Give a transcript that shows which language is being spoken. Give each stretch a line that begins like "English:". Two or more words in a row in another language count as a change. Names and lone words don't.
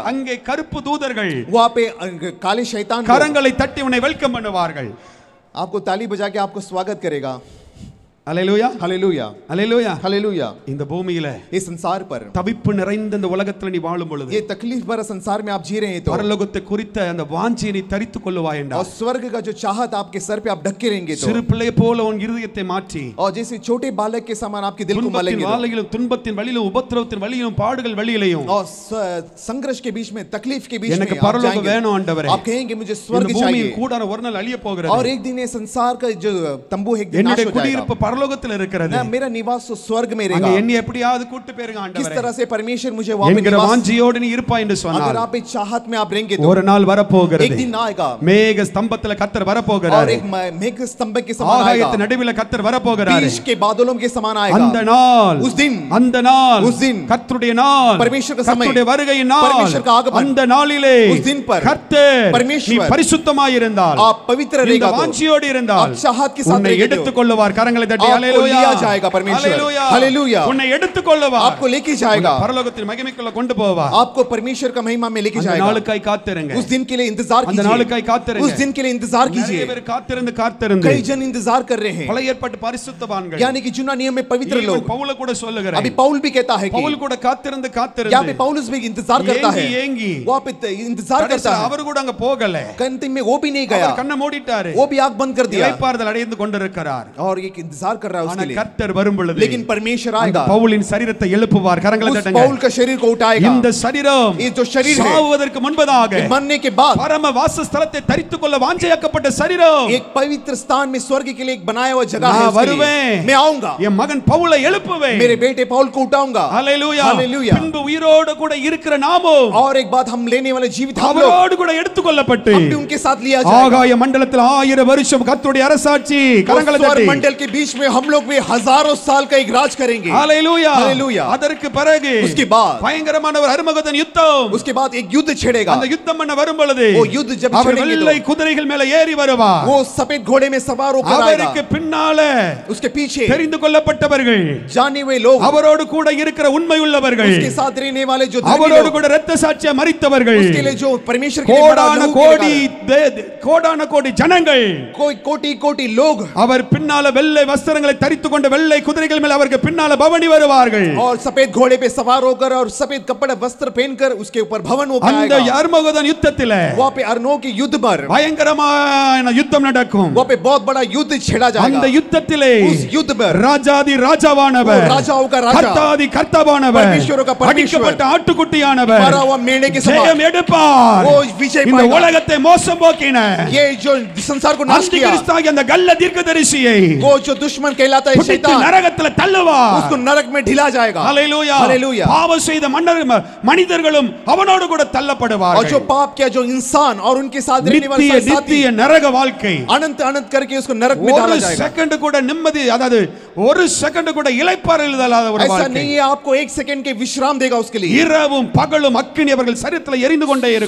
Tamil: அங்கே கருப்பு தூதர்கள்
Hindi: वहां पे काले शैतान
Tamil: கரங்களை தட்டி உன்னை வெல்கம் பண்ணுவார்கள்.
Hindi: आपको ताली बजा के आपको स्वागत करेगा.
Tamil: அல்லேலூயா
Hindi: हालेलुया.
Tamil: அல்லேலூயா.
Hindi: हालेलुया.
Tamil: இந்த பூமியில
Hindi: इस संसार पर
Tamil: தவிப்பு நிறைந்த இந்த உலகத்துல நீ வாழும் பொழுது
Hindi: ये तकलीफ भरा संसार में आप जी रहे हैं तो
Tamil: பரலோகத்தை குறித்த அந்த வாஞ்சையை நீ தரித்துக் கொள்ளுவாய் என்றால்,
Hindi: और स्वर्ग का जो चाहत आपके सर पे आप ढके रहेंगे तो,
Tamil: சிறு பிள்ளை போல உன் இருதயத்தை மாற்றி
Hindi: और जैसे छोटे बालक के समान आपके दिल को मलेंगे तो,
Tamil: வாளையிலும் துன்பத்தின் வழியிலும் உபத்திரவத்தின் வழியிலும் பாடுகள் வழியிலும்
Hindi: और संघर्ष के बीच में तकलीफ के बीच में
Tamil: எனக்கு
Hindi: आप
Tamil: பரலோகம் வேணும் ஆண்டவரே.
Hindi: आप कहेंगे मुझे
Tamil: இந்த
Hindi: स्वर्ग
Tamil: பூமியின்
Hindi: चाहिए.
Tamil: கூடாரம் ஒரு நாள் அழிய போகிறது.
Hindi: और एक दिन ये संसार का जो तंबू है एक दिन नाश
Tamil: என்னுடைய
Hindi: हो जाएगा.
Tamil: குடியிருப்பு பரலோகத்தில் இருக்கிறது.
Hindi: मेरा निवास तो स्वर्ग में
Tamil: அங்க
Hindi: रहेगा.
Tamil: என்னை எப்படியாவது கூட்டி போயிருங்க
Hindi: किस
Tamil: ஆண்டவரே.
Hindi: तरह से परमेश्वर मुझे वहां पे
Tamil: என்கிற
Hindi: निवास,
Tamil: வாஞ்சையோடு நீ இருப்பாய் என்று
Hindi: अगर
Tamil: சொன்னார்.
Hindi: आप इस चाहत में आप रहेंगे तो
Tamil: ஒரு நாள்
Hindi: एक
Tamil: வரப்போகிறது.
Hindi: दिन आएगा.
Tamil: மேக ஸ்தம்பத்துல கர்த்தர்
Hindi: और
Tamil: வரப்போகிறார்.
Hindi: एक मेघ स्तंभ के समान आएगा.
Tamil: ஆகாயத்தின் நடுவில கர்த்தர் வரப்போகிறார்.
Hindi: बीच के बादलों के समान आएगा.
Tamil: அந்த நாள்,
Hindi: उस दिन,
Tamil: அந்த நாள்,
Hindi: उस दिन,
Tamil: கர்த்தருடைய நாள்,
Hindi: परमेश्वर का समय,
Tamil: கர்த்தருடைய வருகையின் நாள்,
Hindi: परमेश्वर का आगमन,
Tamil: அந்த நாளிலே
Hindi: उस दिन पर
Tamil: கர்த்தர்
Hindi: परमेश्वर,
Tamil: நீ பரிசுத்தமாய் இருந்தால்,
Hindi: आप पवित्र
Tamil: இந்த
Hindi: रहेगा तो,
Tamil: வாஞ்சையோடு இருந்தால்
Hindi: आप चाहत के साथ
Tamil: உன்னை
Hindi: रहेंगे तो,
Tamil: எடுத்துக் கொள்ளுவார். கரங்களை தட்டி
Hindi: आपको
Tamil: ஹalleluya.
Hindi: लिया जाएगा परमेश्वर.
Tamil: ஹalleluya.
Hindi: हालेलुया.
Tamil: உன்னை எடுத்துக் கொள்ளுவார்.
Hindi: आपको लेके जाएगा.
Tamil: பரலோகத்தின் மகிமைக்குள்ள கொண்டு போவார்.
Hindi: आपको परमेश्वर का महिमा में लेके
Tamil: அந்த
Hindi: जाएगा.
Tamil: நாளுக்காய் காத்திருங்க.
Hindi: उस दिन के लिए इंतजार
Tamil: அந்த நாளுக்காய்
Hindi: कीजिए.
Tamil: காத்திருங்க.
Hindi: उस दिन के लिए इंतजार
Tamil: நிறைய
Hindi: कीजिए.
Tamil: பேர் காத்திருந்து
Hindi: कई जन इंतजार कर रहे हैं.
Tamil: பழைய ஏற்பாட்டு பரிசுத்தவான்கள்,
Hindi: यानी कि चुना नियम में पवित्र
Tamil: ஈவன்
Hindi: लोग.
Tamil: பவுல கூட சொல்லுகிறார்.
Hindi: अभी पौल भी कहता है कि
Tamil: பவுல் கூட காத்திருந்து
Hindi: यहाँ पे पौलुस भी इंतजार करता है.
Tamil: ஏங்கி
Hindi: वहाँ पे इंतजार करता है.
Tamil: அவர் கூட அங்க போகல.
Hindi: अंतिम में वो भी नहीं गया.
Tamil: அவர் கண்ணை மூடிட்டாரு.
Hindi: वो भी आंख बंद कर दिया.
Tamil: இளைப்பாறுதல் அடைந்து கொண்டிருக்கிறார்.
Hindi: और एक इंतजार कर रहा है उसके
Tamil: ஆனா
Hindi: लिए.
Tamil: கர்த்தர் வரும் பொழுது
Hindi: लेकिन परमेश्वर आएगा.
Tamil: பவுலின் சரீரத்தை எழுப்புவார். கரங்களை
Hindi: उस
Tamil: தட்டுங்க.
Hindi: पौल का शरीर को उठाएगा.
Tamil: இந்த சரீரம்
Hindi: ये जो शरीर है
Tamil: சாவுவதற்கு முன்பதாக
Hindi: मरने के बाद
Tamil: பரம வாசஸ்தலத்தை தரித்துக் கொள்ள வாஞ்சையாக்கப்பட்ட சரீரம்
Hindi: एक पवित्र स्थान में स्वर्ग के लिए एक बनाया हुआ जगह है
Tamil: நான்
Hindi: उसके लिए.
Tamil: வருவேன்.
Hindi: मैं आऊंगा.
Tamil: என் மகன் பவுலை எழுப்புவேன்.
Hindi: मेरे बेटे पौल को उठाऊंगा.
Tamil: ஹalleluya.
Hindi: हालेलुया.
Tamil: பின்பு உயிரோடு கூட இருக்கிற நாமும்
Hindi: और एक बात हम लेने वाले जीवित हम लोग
Tamil: அவரோடு கூட எடுத்துக்கொள்ளப்பட்டு
Hindi: हम भी उनके साथ लिया जाएगा.
Tamil: ஆகாய மண்டலத்தில் 1000 வருஷம் கர்த்தருடைய அரசாட்சி. கரங்களை
Hindi: स्वर्ग
Tamil: தட்டி
Hindi: मंडल के बीच में हम लोग भी हजारों साल का एक राज करेंगे.
Tamil: ஹalleluya.
Hindi: हालेलुया.
Tamil: அதற்கு பிறகு
Hindi: उसके बाद
Tamil: பயங்கரமான ஒரு அர்மகதன் யுத்தம்.
Hindi: उसके बाद एक युद्ध छेड़ेगा.
Tamil: அந்த யுத்தம் பண்ண வரும் பொழுது
Hindi: वो युद्ध जब
Tamil: அவர்
Hindi: छेड़ेंगे
Tamil: வெள்ளை குதிரைகள் மேல ஏறி வருவார்.
Hindi: वो सफेद घोड़े में सवार होकर
Tamil: அவருக்கு
Hindi: आएगा.
Tamil: பின்னால
Hindi: उसके पीछे
Tamil: தெரிந்து கொள்ளப்பட்டவர்கள்,
Hindi: जाने हुए लोग,
Tamil: அவரோடு கூட இருக்கிற உண்மை உள்ளவர்கள்,
Hindi: उसके साथ रहने वाले जो धर्मी
Tamil: அவரோடு
Hindi: लोग,
Tamil: கூட இரத்த சாட்சியா மரித்தவர்கள்,
Hindi: उसके लिए जो परमेश्वर के लिए
Tamil: கோடான
Hindi: मरा,
Tamil: கோடி கோடான கோடி ஜனங்கள்,
Hindi: कोई कोटि कोटि लोग,
Tamil: அவர் பின்னால வெள்ளை வஸ்திரங்களை தரித்துக் கொண்ட வெள்ளை குதிரைகள் மேல் அவருக்கு பின்னால பவனி வருவார்கள்.
Hindi: और सफेद घोड़े पे सवार होकर और सफेद कपड़े वस्त्र पहनकर उसके ऊपर भवन होकर
Tamil: அந்த
Hindi: आएगा.
Tamil: அர்மகதன் யுத்தத்திலே
Hindi: वहाँ पे अर्नो के युद्ध पर
Tamil: பயங்கரமான யுத்தம் நடக்கும்.
Hindi: वहाँ पे बहुत बड़ा युद्ध छेड़ा जाएगा.
Tamil: அந்த யுத்தத்திலே
Hindi: उस युद्ध पर
Tamil: ராஜாதி ராஜாவானவர்,
Hindi: वो राजाओं का राजा,
Tamil: கர்த்தாதி கர்த்தாவானவர்,
Hindi: परमेश्वरों का परमेश्वर,
Tamil: அடிக்கப்பட்ட ஆட்டுக்குட்டியானவர்
Hindi: मरा हुआ मेढ़े के समान
Tamil: ஜெயம் எடுப்பார்.
Hindi: वो विजय
Tamil: இந்த
Hindi: पाएगा.
Tamil: உலகத்தை மோசம் போக்கின
Hindi: ये जो संसार को नाश किया,
Tamil: அந்திகிறிஸ்தாகிய அந்த கள்ள தீர்க்கதரிசியை
Hindi: वो जो दुष्ट दुश्मन कहलाता है
Tamil: பிடித்து
Hindi: शैतान,
Tamil: நரகத்துல தள்ளுவார்.
Hindi: उसको नरक में ढिला जाएगा।
Tamil: ஹalleluya.
Hindi: हालेलुया।
Tamil: பாவம் செய்த மனிதர்களும் அவனோடு கூட
Hindi: और
Tamil: தள்ளப்படுவார்கள்.
Hindi: जो पाप किया जो इंसान और उनके साथ रहने वाले
Tamil: நித்திய
Hindi: साथी
Tamil: நித்திய நரக வாழ்க்கை.
Hindi: अनंत अनंत करके उसको नरक में डाला
Tamil: ஒரு
Hindi: जाएगा।
Tamil: செகண்ட் கூட நிம்மதி, அதாவது ஒரு செகண்ட் கூட இளைப்பாறல் இல்லாத ஒரு
Hindi: ऐसा
Tamil: வாழ்க்கை.
Hindi: नहीं है आपको एक सेकंड के विश्राम देगा उसके लिए।
Tamil: இரவும் பகலும் அக்கினி அவர்கள் சரீரத்தில் எரிந்து கொண்டே இருக்கும்.